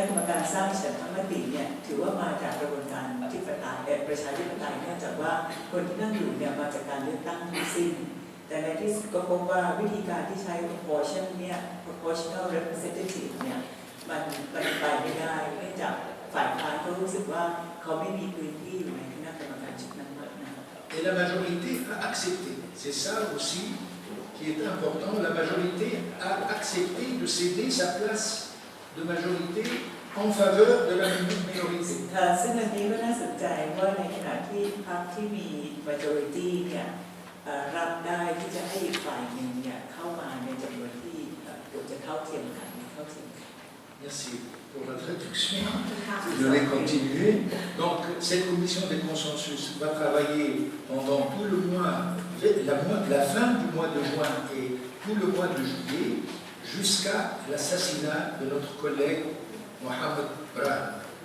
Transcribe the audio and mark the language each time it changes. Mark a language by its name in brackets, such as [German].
[Thai] การสร้างฉันทมติเนี่ยถือว่ามาจากกระบวนการประชาธิปไตยเนื่องจากว่าคนที่นั่งอยู่เนี่ยมาจากการเลือกตั้งทั้งสิ้นแต่ในที่สุดก็พบว่าวิธีการที่ใช้ [English] proportional representative [Thai] เนี่ยมันไปไม่ได้เนื่องจากฝ่ายค้านก็รู้สึกว่าเขาไม่มีพื้นที่อยู่ในคณะกรรมการชุดนั้นนะครับ [French] Et la majorité a accepté. C'est ça aussi qui est important. La majorité a accepté de céder sa place de majorité en faveur de la minorité. [Thai] ซึ่งอันนี้ก็น่าสนใจว่าในขณะที่พรรคที่มี majority เนี่ยรับได้ที่จะให้อีกฝ่ายหนึ่งเนี่ยเข้ามาในจำนวนที่เกือบจะเท่าเทียมกัน [French] Merci pour la traduction. Je vais continuer. Donc, cette commission des consensus va travailler pendant tout le mois, la fin du mois de juin et tout le mois de juillet, jusqu'à l'assassinat de notre collègue Mohamed Brahim.